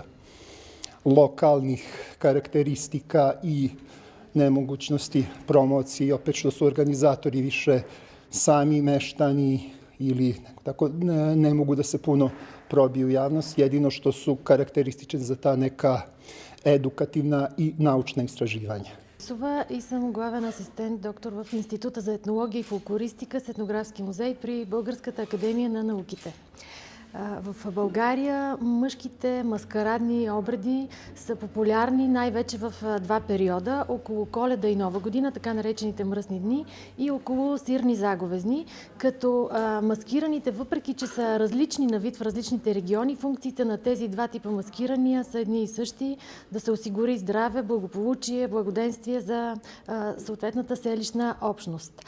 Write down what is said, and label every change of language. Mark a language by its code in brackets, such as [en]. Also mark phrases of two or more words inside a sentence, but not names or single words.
[sr] lokalnih karakteristika i nemogućnosti promocije, opet što su organizatori više sami meštani ili tako ne mogu da se puno probiju u javnost, jedino što su karakteristični za ta neka edukativna и научна istraživanja. [bg] И съм главен асистент, доктор в Института за етнология и фолклористика с етнографски музей при Българската академия на науките. В България мъжките маскарадни обреди са популярни най-вече в два периода, около Коледа и Нова година, така наречените мръсни дни, и около сирни заговезни, като маскираните, въпреки че са различни на вид в различните региони, функциите на тези два типа маскирания са едни и същи: да се осигури здраве, благополучие, благоденствие за съответната селищна общност.